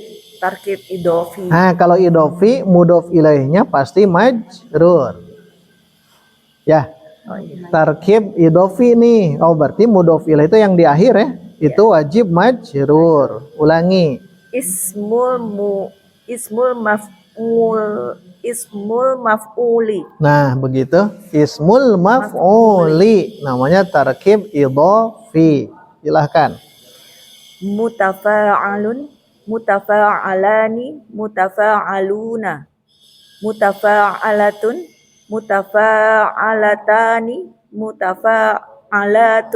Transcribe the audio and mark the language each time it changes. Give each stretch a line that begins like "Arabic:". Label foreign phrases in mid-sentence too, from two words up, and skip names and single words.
Arabic: تركيب إضافي.
Indonesian: Nah, kalau idhofi, mudhof ilaihnya pasti majrur. Ya.
Arabic: تركيب إضافي
Indonesian: nih. Oh, berarti mudhof ilaih itu yang di akhir ya. Itu wajib majrur. Ulangi.
Arabic: اسم المفعول.
Indonesian: Nah, begitu.
Arabic: اسم المفعول.
Indonesian: Namanya
Arabic: تركيب إضافي.
Indonesian: Silahkan.
Arabic: متفاعل، متفاعلان، متفاعلون، متفاعلة، متفاعلتان، متفاعلة.